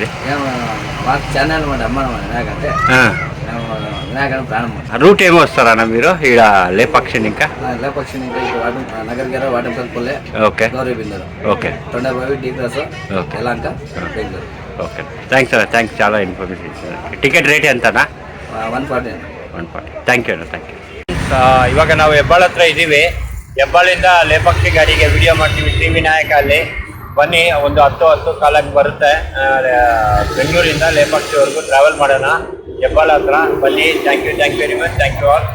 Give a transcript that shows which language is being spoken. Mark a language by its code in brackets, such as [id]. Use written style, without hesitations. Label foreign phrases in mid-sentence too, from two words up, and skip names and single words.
[te] మాకు చాలా అనమాట అమ్మ వినాయక అంటే వినాయక ప్రాణం. రూట్ ఏమో వస్తారన్న మీరు ఇక్కడ లేపాక్షి ఇంకా? లేపాక్షి ఇంకా నగర్ గారు వాటర్ పల్లె. ఓకే గౌరీ బిందరు. ఓకే. తొండబావి డీ క్రాస్. ఓకే. ఎలాంక బెంగళూరు. ఓకే, థ్యాంక్స్ అన్న, థ్యాంక్స్, చాలా ఇన్ఫర్మేషన్ ఇచ్చారు. టికెట్ రేట్ ఎంతనా? 140. 140. [en] thank you [kn] ಅಣ್ಣ, [en] thank you. [kn] ಇವಾಗ ನಾವು ಹೆಬ್ಬಾಳ ಹತ್ರ ಇದ್ದೀವಿ. ಹೆಬ್ಬಾಳಿಂದ ಲೇಪಾಕ್ಷಿ ಗಾಡಿಗೆ ವಿಡಿಯೋ ಮಾಡ್ತೀವಿ ಶ್ರೀ ವಿನಾಯಕ ಅಲ್ಲಿ. ಬನ್ನಿ, ಒಂದು 10 ಕಾಲಕ್ಕೆ ಬರುತ್ತೆ. ಬೆಂಗಳೂರಿಂದ ಲೇಪಾಕ್ಷಿವರೆಗೂ ಟ್ರಾವೆಲ್ ಮಾಡೋಣ ಹೆಬ್ಬಾಳ ಹತ್ರ. [en] ಬನ್ನಿ, thank you very much, thank you all.